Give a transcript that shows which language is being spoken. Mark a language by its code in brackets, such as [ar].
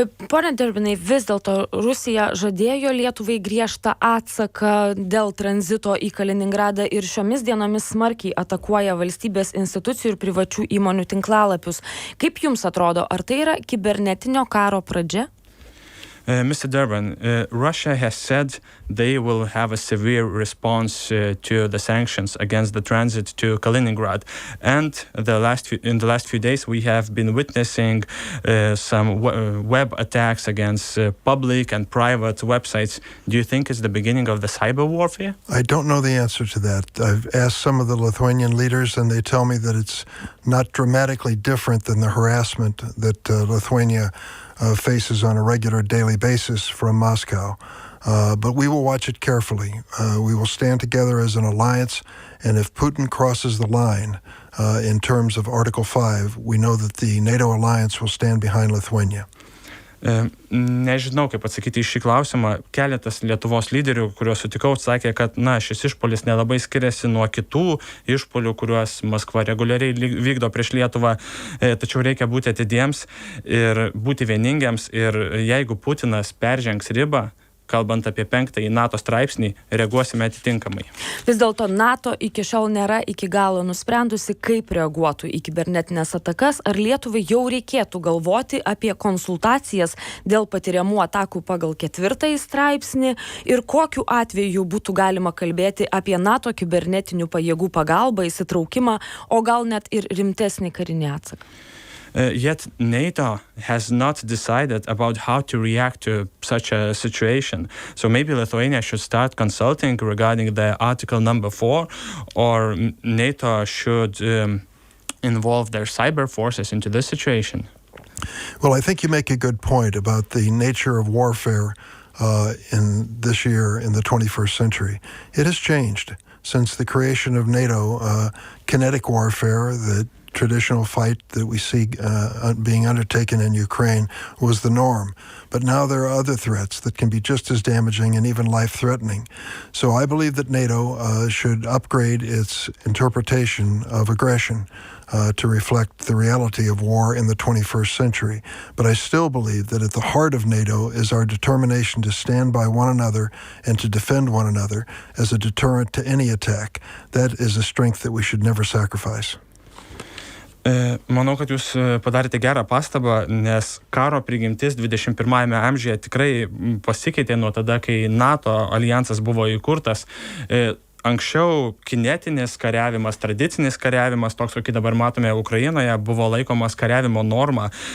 [lt] Pone Durbinai, vis dėlto Rusija žadėjo Lietuvai griežtą atsaką dėl tranzito į Kaliningradą ir šiomis dienomis smarkiai atakuoja valstybės institucijų ir privačių įmonių tinklalapius. Kaip jums atrodo, ar tai yra kibernetinio karo pradžia? [en] Mr. Durbin, Russia has said they will have a severe response to the sanctions against the transit to Kaliningrad. And in the last few days, we have been witnessing some web attacks against public and private websites. Do you think it's the beginning of the cyber warfare? I don't know the answer to that. I've asked some of the Lithuanian leaders, and they tell me that it's not dramatically different than the harassment that Lithuania faces on a regular daily basis from Moscow. But we will watch it carefully. We will stand together as an alliance, and if Putin crosses the line in terms of Article 5, we know that the NATO alliance will stand behind Lithuania. [lt] Nežinau, kaip atsakyti į šį klausimą. Keletas Lietuvos lyderių, kuriuos sutikau, sakė, kad šis išpuolis nelabai skiriasi nuo kitų išpuolių, kuriuos Maskva reguliariai vykdo prieš Lietuvą. Tačiau reikia būti atidiems ir būti vieningiams. Ir jeigu Putinas peržengs ribą, kalbant apie 5 NATO straipsnį, reaguosime atitinkamai. Vis dėlto NATO iki šiol nėra iki galo nusprendusi, kaip reaguotų į kibernetinės atakas, ar Lietuvai jau reikėtų galvoti apie konsultacijas dėl patiriamų atakų pagal 4 straipsnį ir kokiu atveju būtų galima kalbėti apie NATO kibernetinių pajėgų pagalbą, įsitraukimą, o gal net ir rimtesnį karinį atsaką. [en] Yet NATO has not decided about how to react to such a situation. So maybe Lithuania should start consulting regarding the Article number 4, or NATO should involve their cyber forces into this situation. Well, I think you make a good point about the nature of warfare in this year, in the 21st century. It has changed since the creation of NATO. Kinetic warfare, the traditional fight that we see being undertaken in Ukraine, was the norm. But now there are other threats that can be just as damaging and even life-threatening. So I believe that NATO should upgrade its interpretation of aggression to reflect the reality of war in the 21st century. But I still believe that at the heart of NATO is our determination to stand by one another and to defend one another as a deterrent to any attack. That is a strength that we should never sacrifice. [lt] Manau, kad jūs padarėte gerą pastabą, nes karo prigimtis 21 amžiuje tikrai pasikeitė nuo tada, kai NATO alijansas buvo įkurtas. Anksčiau kinetinis kariavimas, tradicinis kariavimas, toks, kokį dabar matome Ukrainoje, buvo laikomas kariavimo norma.